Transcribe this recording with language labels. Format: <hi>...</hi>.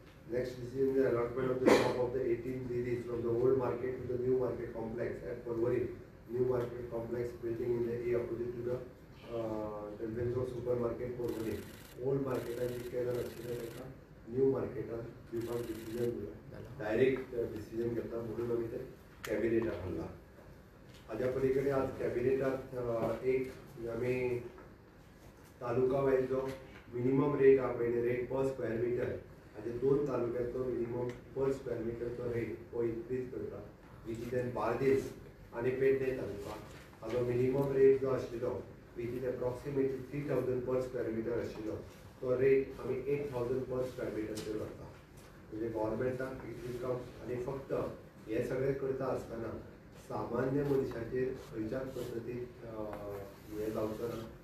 <en>Next decision the allotment of the stock of the 18 series from the old market to the new market complex at Porvorim. New market complex building in the a opposite to the Delfino's super market Porvorim.</en> <kok>ओल्ड मार्केटान जितके जाण आशिल्ले ताका न्यू मार्केटान दिवपाक डिसिजन दिला. Direct decision घेता म्हणून आमी ते कॅबिनेटाक हाडला. हाज्या पली कडेन आज कॅबिनेटांत एक आमी तालुका वायज जो मिनिमम रेट आहा पळय रेट पर स्क्वेअर मिटर हाजे 2 तालुक्यांचो मिनिमम पर स्क्वेअर मिटरचो रेट हो इन्क्रीज करता. विच इज एन बार्देस आनी पेडणे तालुका हाजो मिनिमम रेट जो आशिल्लो</kok> <en>which is approximately 3,000 per square meter</en> <kok>आशिल्लो तो रेट आमी 8,000 पर स्क्वेअर मिटरचेर व्हरता. म्हणजे गव्हर्मेंटाक इनकम आनी फक्त हे सगळें करता आसतना सामान्य मनशाचेर खंयच्याच पद्दतीन हें जावचो ना.</kok>